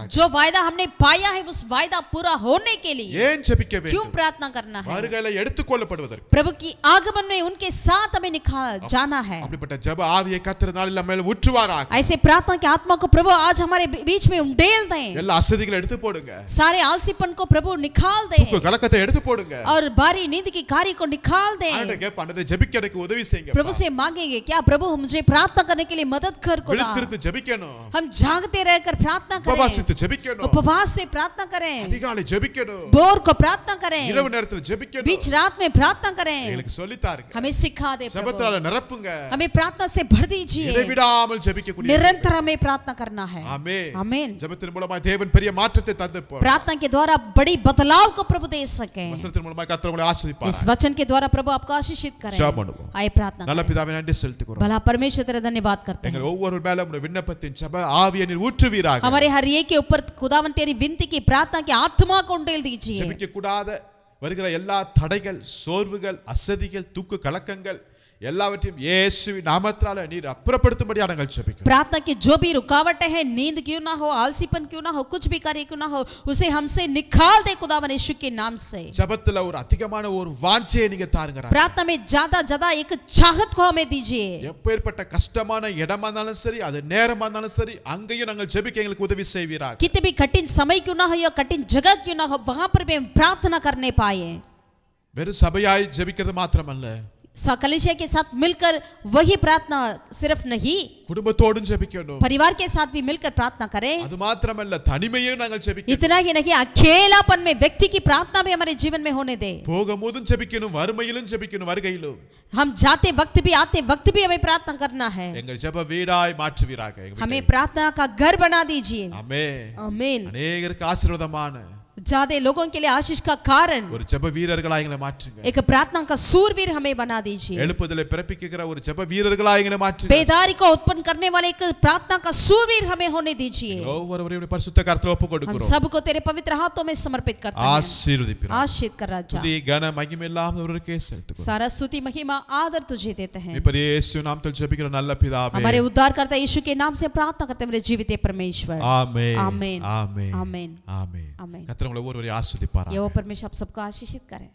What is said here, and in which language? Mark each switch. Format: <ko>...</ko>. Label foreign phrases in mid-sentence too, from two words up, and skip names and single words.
<hi>जो वायदा हमने पाया है उस वायदा पूरा होने के लिए.</hi> <ta>ஏன் ஜெபிக்க</ta> <hi>क्यों</hi> <ta>வேண்டும்?</ta> <hi>प्रार्थना करना है?</hi> <ta>வருகையில எடுத்துக்கொள்ளப்படுவதற்கு.</ta> <hi>प्रभु की आगमन में उनके साथ हमें जाना है.</hi> <ta>அப்படிப்பட்ட ஜெப ஆவியை கர்த்தர் நாளில் நம்ம மேல் ஊற்றுவாராக.</ta> <hi>ऐसे प्रार्थना की आत्मा को प्रभु आज हमारे बीच में उंडेल दें.</hi> <ta>எல்லா அசதிகளை எடுத்து போடுங்க.</ta> <hi>सारे आलसीपन को प्रभु निकाल दें.</hi> <ta>தூக்க கலக்கத்தை எடுத்து போடுங்க.</ta> <hi>और बारी नींद की कार्य को निकाल दें.</hi> <ta>ஆண்டவரே கேட்பாண்டவரே ஜெபிக்க எனக்கு உதவி செய்யுங்க.</ta> <hi>प्रभु से मांगेंगे, क्या प्रभु मुझे प्रार्थना करने के लिए मदद कर खुदा.</hi> <ta>விழித்திருந்து ஜெபிக்கணும்.</ta> <hi>हम जागते रहकर प्रार्थना करें.</hi> <ta>உபவாசித்து ஜெபிக்கணும்.</ta> <hi>उपवास से प्रार्थना करें.</hi> <ta>அதிகாலை ஜெபிக்கணும்.</ta> <hi>भोर को प्रार्थना करें.</hi> <ta>இரவு நேரத்தில் ஜெபிக்கணும்.</ta> <hi>बीच रात में प्रार्थना करें.</hi> <ta>எங்களுக்கு சொல்லித் தாருங்க.</ta> <hi>हमें सिखा दे प्रभु.</hi> <ta>ஜெபத்தால நிரப்புங்க.</ta> <hi>हमें प्रार्थना से भर दीजिए.</hi> <ta>இடைவிடாமல் ஜெபிக்கக்கூடிய.</ta> <hi>निरंतर हमें प्रार्थना करना है.</hi> <ta>ஆமென்.</ta> <hi>आमीन.</hi> <ta>ஜெபத்தின் மூலமா தேவன் பெரிய மாற்றத்தை தந்து போறார்.</ta> <hi>प्रार्थना के द्वारा बड़ी बदलाव को प्रभु दे सके.</hi> <ta>வசனத்தின் மூலமா கர்த்தர் உங்களை ஆசீர்வதிப்பார்.</ta> <hi>इस वचन के द्वारा प्रभु आपको आशीषित करें.</hi> <ta>ஜெபம் பண்ணுவோம்.</ta> <hi>आइए प्रार्थना</hi> <ta>நல்ல</ta> <hi>करें.</hi> <ta>பிதாவே நன்றி செலுத்துகிறோம்.</ta> <hi>भला परमेश्वर तेरा धन्यवाद करते हैं.</hi> <ta>எங்கள் ஒவ்வொரு மேலும் உம்முடைய விண்ணப்பத்தின் ஜெப ஆவியை நீர் ஊற்றுவீராக.</ta> <hi>हमारे हर एक के ऊपर खुदावन तेरी विनती की प्रार्थना की आत्मा को उंडेल दीजिए.</hi> <ta>ஜெபிக்க கூடாத வருகிற எல்லா தடைகள், சோர்வுகள், அசதிகள், தூக்க கலக்கங்கள் எல்லாவற்றையும் இயேசுவின் நாமத்தால நீர் அப்புறப்படுத்தும்படியா நாங்கள் ஜெபிக்கிறோம்.</ta> <hi>प्रार्थना की जो भी रुकावटें हैं, नींद क्यों ना हो, आलसीपन क्यों ना हो, कुछ भी कार्य क्यों ना हो, उसे हमसे निकाल दे खुदावन यीशु के नाम से।</hi> <ta>ஜெபத்துல ஒரு அதிகமான ஒரு வாஞ்சையை நீங்க தாருங்க ராஜா.</ta> <hi>प्रार्थना में ज्यादा एक चाहत को हमें दीजिए।</hi> <ta>எப்பேற்பட்ட கஷ்டமான இடமா இருந்தாலும் சரி, அது நேரமா இருந்தாலும் சரி, அங்கேயும் நாங்கள் ஜெபிக்க எங்களுக்கு உதவி செய்வீராக.</ta> <hi>कितने भी कठिन समय क्यों ना हो या कठिन जगह क्यों ना हो, वहां पर भी हम प्रार्थना करने पाए।</hi> <ta>வெறும் சபையாய் ஜெபிக்கிறது மாத்திரமல்ல,</ta> <hi>कलीसिया के साथ मिलकर वही प्रार्थना सिर्फ नहीं,</hi> <ta>குடும்பத்தோடும் ஜெபிக்கணும்.</ta> <hi>परिवार के साथ भी मिलकर प्रार्थना करें।</hi> <ta>அது மாத்திரமல்ல, தனிமையும் நாங்கள் ஜெபிக்கணும்.</ta> <hi>इतना ही नहीं, अकेलापन में व्यक्ति की प्रार्थना भी हमारे जीवन में होने दे।</hi> <ta>போகும்போதும் ஜெபிக்கணும், வறுமையிலும் ஜெபிக்கணும், வருகையிலும்.</ta> <hi>हम जाते वक्त भी आते वक्त भी हमें प्रार्थना करना है।</hi> <ta>எங்கள் ஜெப வீடாய் மாற்றுவீராக.</ta> <hi>हमें प्रार्थना का घर बना दीजिए।</hi> <ta>ஆமென்.</ta> <hi>आमीन।</hi> <ta>अनेகருக்கு ஆசீர்வாதமான</ta> <hi>ज्यादा लोगों के लिए आशीष का कारण</hi> <ta>ஒரு ஜெப வீரர்களாய் எங்களை மாற்றுங்க.</ta> <hi>एक प्रार्थना का सूरवीर हमें बना दीजिए।</hi> <ta>எழுப்புதலை பிறப்பிக்கிற ஒரு ஜெப வீரர்களாய் எங்களை மாற்றுங்க.</ta> <hi>बेदारी को उत्पन्न करने वाले एक प्रार्थना का सूरवीर हमें होने दीजिए।</hi> <ta>ஒவ்வொருவரையும் பரிசுத்த கரத்தில் ஒப்புக்</ta> <hi>हम</hi> <ta>கொடுக்கிறோம்.</ta> <hi>सबको तेरे पवित्र हाथों में समर्पित करते हैं।</hi> <ta>ஆசீர்வதிப்பீராக.</ta> <hi>आशीष कर राजा।</hi> <ta>துதி கன மகிமை எல்லாம் அவருக்கே செலுத்துகிறோம்.</ta> <hi>सारा स्तुति महिमा आदर तुझे देते हैं।</hi> <ta>இப்படி இயேசு நாமத்தில் ஜெபிக்கிற நல்ல பிதாவே,</ta> <hi>हमारे उद्धारकर्ता यीशु के नाम से प्रार्थना करते हैं मेरे जीवित परमेश्वर।</hi> <ta>ஆமென்.</ta> <hi>आमीन।</hi> <ta>ஆமென்.</ta> <hi>आमीन।</hi> <ta>ஆமென்.</ta> <hi>आमीन।</hi> <ta>கர்த்தர் உங்களை ஒவ்வொருவரையும் ஆசீர்வதிப்பாராக.</ta> <hi>यहोवा परमेश्वर आप सबको आशीषित करें।</hi>